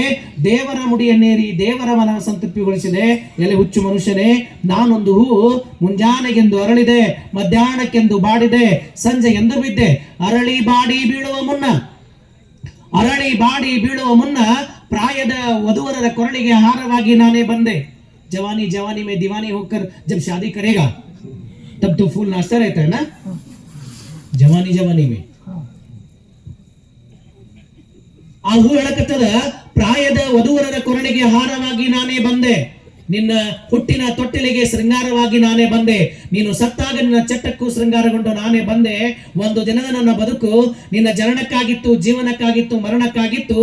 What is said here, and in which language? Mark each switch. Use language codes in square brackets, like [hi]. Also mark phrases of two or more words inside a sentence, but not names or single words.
[kn] ದೇವರ ಮುಡಿಯನ್ನೇರಿ ದೇವರ ಮನವ ಸಂತೃಪ್ತಿಗೊಳಿಸಿದೆ. ಎಲೆ ಹುಚ್ಚು ಮನುಷ್ಯನೇ, ನಾನೊಂದು ಹೂ, ಮುಂಜಾನೆಗೆಂದು ಅರಳಿದೆ, ಮಧ್ಯಾಹ್ನಕ್ಕೆಂದು ಬಾಡಿದೆ, ಸಂಜೆ ಎಂದು ಬಿದ್ದೆ. ಅರಳಿ ಬಾಡಿ ಬೀಳುವ ಮುನ್ನ, ಅರಳಿ ಬಾಡಿ ಬೀಳುವ ಮುನ್ನ ಪ್ರಾಯದ ವಧುವರರ ಕೊರಳಿಗೆ ಹಾರವಾಗಿ ನಾನೇ ಬಂದೆ. [hi] जवानी जवानी में दीवानी होकर जब शादी करेगा तब तो फूल नाचता रहता है ना, जवानी जवानी में. [kn] ಆ ಹೂ ಹೇಳಕತ್ತದ, ಪ್ರಾಯದ ವಧುವರರ ಕೊರಳಿಗೆ ಹಾರವಾಗಿ ನಾನೇ ಬಂದೆ. ನಿನ್ನ ಹುಟ್ಟಿನ ತೊಟ್ಟಿಲಿಗೆ ಶೃಂಗಾರವಾಗಿ ನಾನೇ ಬಂದೆ, ನೀನು ಸತ್ತಾಗ ನಿನ್ನ ಚಟ್ಟಕ್ಕೂ ಶೃಂಗಾರಗೊಂಡು ನಾನೇ ಬಂದೆ. ಒಂದು ದಿನದ ನನ್ನ ಬದುಕು ನಿನ್ನ ಜನನಕ್ಕಾಗಿತ್ತು, ಜೀವನಕ್ಕಾಗಿತ್ತು, ಮರಣಕ್ಕಾಗಿತ್ತು.